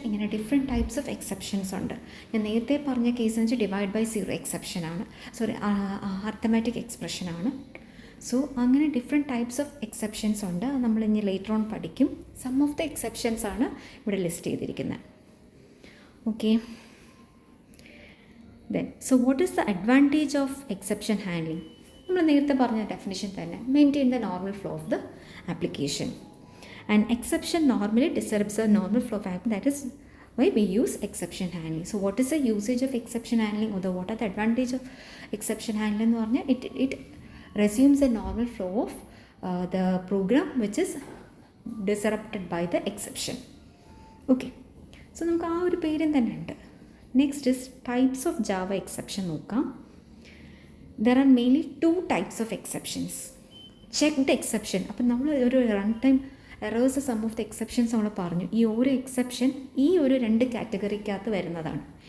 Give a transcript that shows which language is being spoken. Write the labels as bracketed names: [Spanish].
[Malayalam] ഇങ്ങനെ different types of exceptions ഉണ്ട്. ഞാൻ നേരത്തെ പറഞ്ഞ കേസ് എന്ന് വെച്ചാൽ ഡിവൈഡ് ബൈ 0 എക്സെപ്ഷനാണ്, അർത്തമെറ്റിക് എക്സ്പ്രഷനാണ്. സോ അങ്ങനെ ഡിഫറെൻറ്റ് ടൈപ്സ് ഓഫ് എക്സെപ്ഷൻസ് ഉണ്ട്. നമ്മൾ ഇനി ലേറ്റർ ഓൺ പഠിക്കും. സം ഓഫ് ദ എക്സെപ്ഷൻസ് ആണ് ഇവിടെ ലിസ്റ്റ് ചെയ്തിരിക്കുന്നത്. [English] Okay. Then, so what is the advantage of exception handling? [Malayalam] നമ്മൾ നേരത്തെ പറഞ്ഞ ഡെഫിനിഷൻ തന്നെ, [English] Maintain the normal flow of the application. And exception normally disturbs the normal flow of app, that is why we use exception handling. So what is the usage of exception handling, or what are the advantage of exception handling [Malayalam] എന്ന് പറഞ്ഞാൽ [English] it resumes the normal flow of the program which is disrupted by the exception. [Malayalam] Okay, so നമുക്ക് ആ ഒരു പേരും തന്നെ ഉണ്ട്. Next is types of Java exception നോക്കാം. [English] There are mainly 2 types of exceptions. Checked exception, [Malayalam] അപ്പം നമ്മൾ [English] ഒരു run time errors some of the exceptions നമ്മൾ പറഞ്ഞു. [Malayalam] ഈ ഒരു എക്സെപ്ഷൻ ഈ ഒരു 2 കാറ്റഗറിക്കകത്ത് വരുന്നതാണ്.